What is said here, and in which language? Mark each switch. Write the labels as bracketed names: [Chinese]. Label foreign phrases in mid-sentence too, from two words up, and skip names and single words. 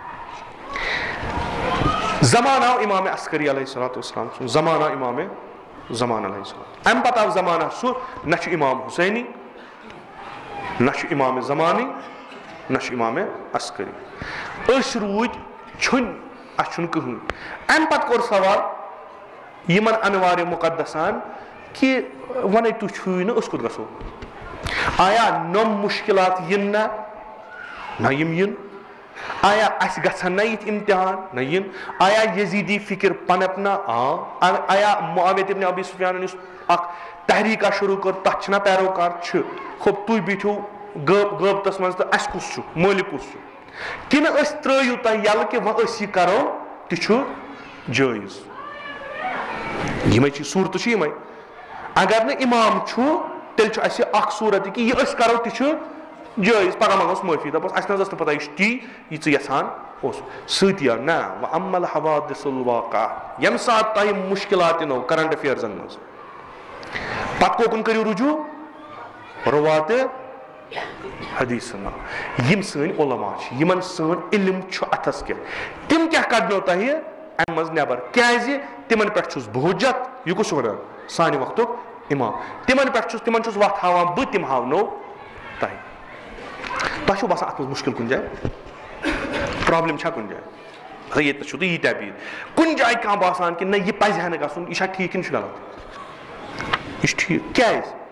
[Kashmiri] زمانہٕ آو امامِ عسکری [Arabic] علیہ الصلوۃ والسلام [Kashmiri] سُنٛد زمانہٕ آو امامِ زمان [Arabic] علیہ السلام [Kashmiri] امہِ پتہٕ آو زمانہ سُہ نہ چھُ امام حسینی نہ چھُ امامِ زمانی نہ چھُ امامِ عسکری أسۍ روٗدۍ چھُنۍ اَسہِ چھُنہٕ کٕہٕنۍ امہِ پتہٕ کوٚر سوال یِمن انوارِ مُقدسان کہِ وۄنۍ تُہۍ چھُوٕے نہٕ أسۍ کوٚت گژھو آیا نۄم مُشکلات یِن نہ یِم یِن آیا اَسہِ گژھن نہ یِتھ امتحان نہ یِن آیا یزیدی فکر پنپ نہ آیا معاویہ ابن ابی سفیانن یُس اکھ تحریٖکا شروٗع کٔر تتھ چھِنہ پیروکار چھِ خۄب تُہۍ بیٖٹھِو غٲبتس منٛز تہٕ اَسہِ کُس چھُ مٲلِک کُس چھُ کِنہٕ أسۍ ترٲیِو تۄہہِ یلہٕ کہِ وۄنۍ أسۍ یہِ کرو تہِ چھُ جٲیز یِمے چھِ صوٗرتہٕ چھِ یِمے اگر نہٕ امام چھُ تیٚلہِ چھُ اَسہِ اکھ صوٗرت کہِ یہِ أسۍ کرو تہِ چھُ جٲیز پگہہ منٛگوس معٲفی دپوس اَسہِ نہ حظ ٲس نہٕ پتہ یہِ چھُ تی یہِ ژٕ یژھان اوسُکھ سۭتی آو نہ [Arabic] وَأَمَّا الْحَوَادِثُ الْوَاقِعَةُ [Kashmiri] ییٚمہِ ساتہٕ تۄہہِ مُشکِلات یِنو [English] current affairs [Kashmiri] منٛز پتہٕ کوکُن کٔرِو رجوٗع رُواتِ حدیثن یِم سٲنۍ علما چھِ یِمن سٲنۍ علم چھُ اَتھس کیٚنٛہہ تِم کیٛاہ کڑنو تۄہہِ امہِ منٛز نٮ۪بر کیٛازِ تِمن پٮ۪ٹھ چھُس بہٕ حُجت یہِ کُس چھُ ونان سانہِ وقتُک امام تِمن پٮ۪ٹھ چھُس تِمن چھُس وتھ ہاوان بہٕ تِم ہاونو تۄہہِ تۄہہِ چھُو باسان اتھ منٛز مُشکِل کُنہِ جایہِ پرابلم چھا کُنہِ جایہِ ییٚتہِ چھُو تُہۍ ییٖتیاہ بیٖر کُنہِ جایہِ کانٛہہ باسان کہِ نہ یہِ پزِ ہا نہٕ گژھُن یہِ چھا ٹھیٖک کِنہٕ یہِ چھُ غلط یہِ چھُ ٹھیٖک کیٛازِ